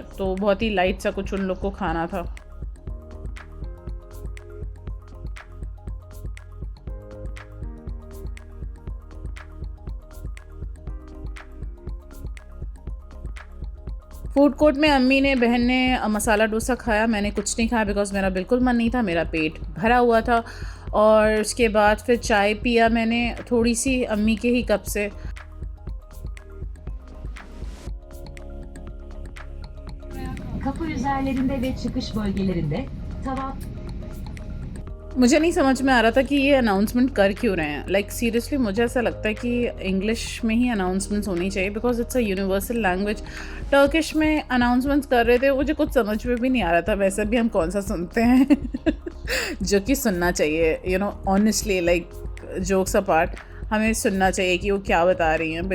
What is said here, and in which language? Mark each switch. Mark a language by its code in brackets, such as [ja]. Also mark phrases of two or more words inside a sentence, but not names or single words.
[hi] तो बहुत ही लाइट सा कुछ उन लोग को खाना था। [en] food court [hi] में अम्मी ने, बहन ने मसाला डोसा खाया। मैंने कुछ नहीं खाया बिकॉज़ मेरा बिल्कुल मन नहीं था, मेरा पेट भरा हुआ था। और उसके बाद फिर चाय पिया मैंने थोड़ी सी अम्मी के ही कप से। [tr] Kapı üzerlerinde ve çıkış bölgelerinde tavaf [hi] मुझे नहीं समझ में आ रहा था कि ये अनाउंसमेंट कर क्यों रहे हैं। [en] like seriously [hi] मुझे ऐसा लगता है कि इंग्लिश में ही अनाउंसमेंट्स होनी चाहिए [en] because it's a universal language. [hi] टर्किश में अनाउंसमेंट्स कर रहे थे, मुझे कुछ समझ में भी नहीं आ रहा था। वैसे भी हम कौन सा सुनते हैं जो कि सुनना चाहिए, [en] honestly, like jokes apart, [hi] हमें सुनना चाहिए कि वो क्या बता रही हैं।